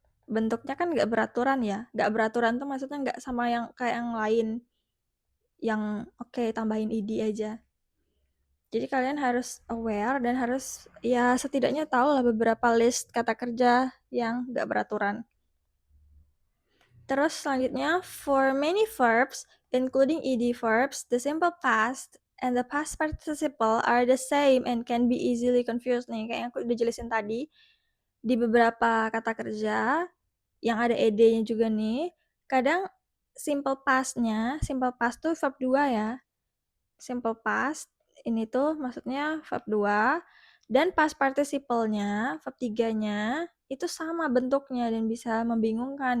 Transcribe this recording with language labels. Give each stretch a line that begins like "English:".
Indonesian: Bentuknya kan nggak beraturan ya. Nggak beraturan tuh maksudnya nggak sama yang kayak yang lain. Yang oke, tambahin id aja. Jadi kalian harus aware dan harus ya setidaknya tahu lah beberapa list kata kerja yang nggak beraturan. Terus selanjutnya,
English: for many verbs, including ed verbs, the simple past and the past participle are the same and can be easily confused.
Indonesian: Nih, kayak yang aku udah jelasin tadi, di beberapa kata kerja yang ada ed-nya juga nih, kadang simple past tuh verb 2 ya. Simple past, ini tuh maksudnya verb 2, dan past participle-nya, verb 3-nya, itu sama bentuknya dan bisa membingungkan.